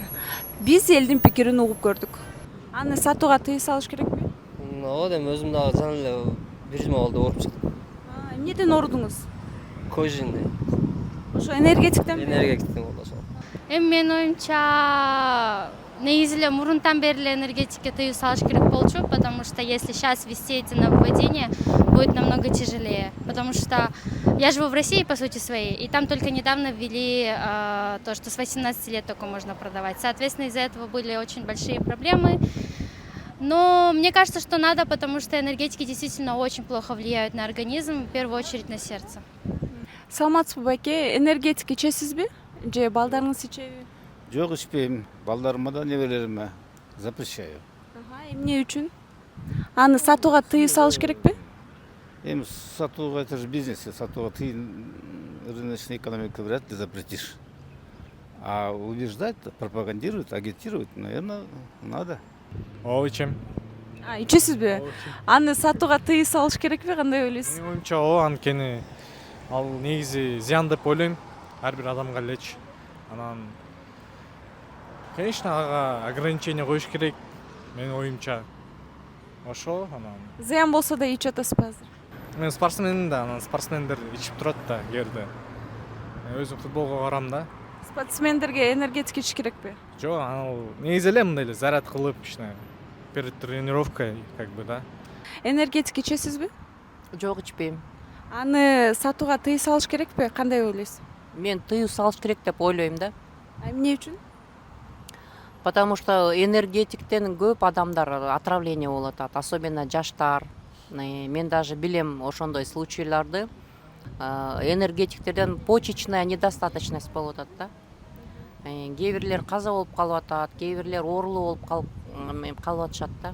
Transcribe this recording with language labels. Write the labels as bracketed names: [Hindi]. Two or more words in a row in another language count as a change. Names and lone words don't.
[Kyrgyz] Биз элдин пикирин угуп көрдүк. Аны сатууга тыюу салыш керекпи? Ооба эми өзүм дагы жана эле бир жума болду ооруп чыктым. Эмнеден оорудуңуз? Кожинде. Ошо энергетиктен? Энергетиктен болду ошол. Эми менин оюмча негизи эле мурунтан бери эле энергетикке тыюу салыш керек болчу, [Russian] потому что если сейчас вести эти нововведения, будет намного тяжелее. Потому что я живу в России, по сути своей, и там только недавно ввели то, что с 18 лет только можно продавать. Соответственно, из-за этого были очень большие проблемы. Но мне кажется, что надо, потому что энергетики действительно очень плохо влияют на организм, в первую очередь на сердце. [Kyrgyz] Саламатсызбы байке, энергетик ичесизби? Же балдарыңыз ичеби? Жок, ичпейм. Балдарыма да небелериме запрещаю. Эмне үчүн? Аны сатууга тыюу салыш керекпи? Эми сатууга, [Russian] это же бизнес, сатууга ты рыночная экономика вряд ли запретишь. А убеждать, пропагандировать, агитировать, наверное, надо. [Kyrgyz] Ооба ичем. Ичесизби? Аны сатууга тыюу салыш керекпи, кандай ойлойсуз? Менин оюмча ооба, анткени ал негизи зыян деп ойлойм ар бир адамга элечи. Анан конечно ага ограничение коюш керек менин оюмча. Ошо анан Зыян болсо да ичип атасызбы азыр? мен спортсменмин да, анан спортсмендер ичип турат да кээ бирде. Өзүм футболго барам да. Спортсмендерге энергетик ичиш керекпи? Жок, ал негизи эле мындай эле заряд кылып кичине [Russian] перед тренировкой как бы [Kyrgyz] да. Энергетик ичесизби? Жок, ичпейм. Аны сатууга тыюу салыш керекпи? Кандай ойлойсуз? Мен тыюу салыш керек деп ойлойм да. Эмне үчүн? Потому что энергетиктен көп адамдар отравление болуп атат, особенно жаштар. Мен даже билем ошондой случайларды. Энергетиктерден [Russian] почечная недостаточность [Kyrgyz] болуп атат да. Кээ бирлер каза болуп калып атат, кээ бирлер оорулуу болуп калып атышат да.